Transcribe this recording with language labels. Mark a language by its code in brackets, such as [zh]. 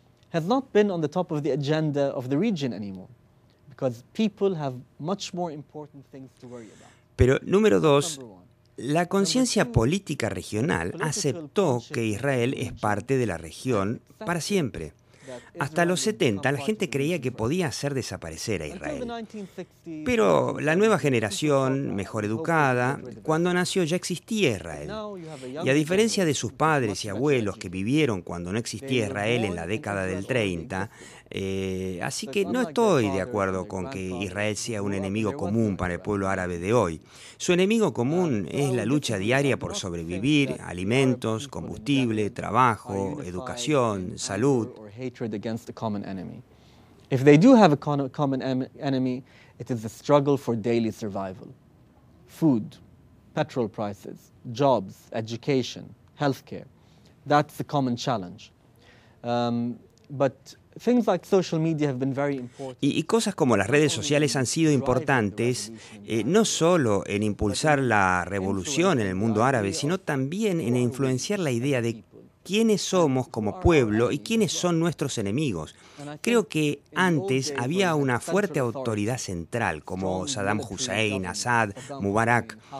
[en] Has not been on the top of the agenda of the region anymore, because people have much more important things to worry about. [es] Pero número dos, la conciencia política regional aceptó que Israel es parte de la región para siempre. Hasta los 70 la gente creía que podía hacer desaparecer a Israel. Pero la nueva generación, mejor educada, cuando nació ya existía Israel. Y a diferencia de sus padres y abuelos que vivieron cuando no existía Israel en la década del 30, así que no estoy de acuerdo con que Israel sea un enemigo común para el pueblo árabe de hoy. Su enemigo común es la lucha diaria por sobrevivir, alimentos, combustible, trabajo, educación, salud. [en] Against a common enemy. If they do have a common enemy, it is the struggle for daily survival. Food, petrol prices, jobs, education, healthcare. That's the common challenge. But things like social media have been very important. [es] Y cosas como las redes sociales han sido importantes no solo en impulsar la revolución en el mundo árabe, sino también en influenciar la idea de quiénes somos como pueblo y quiénes son nuestros enemigos. Creo que antes había una fuerte autoridad central, como Saddam Hussein, Assad, Mubarak.